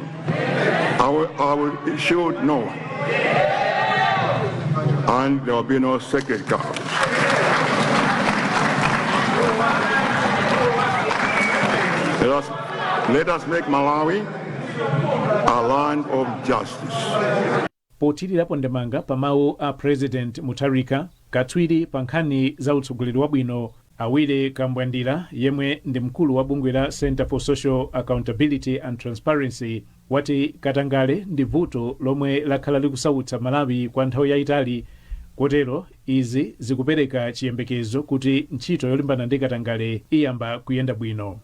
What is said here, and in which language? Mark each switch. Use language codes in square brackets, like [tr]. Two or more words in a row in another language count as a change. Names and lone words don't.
[en] I will shield no one. And there will be no sacred cows. Let us make Malawi a land of justice. [ny] Potirirapo ndemanga pa mawu a President Mutharika, katswiri pa nkhani za utsogoleri wabwino Awile Kambwandira yemwe ndi mkulu wa bungwe la Center for Social Accountability and Transparency wati katangale ndi vuto lomwe lakhala likusautsa Malawi kwa nthawi yayitali, kotero izi zikupereka chiyembekezo kuti ntchito yolimbana ndi katangale iyamba kuyenda bwino.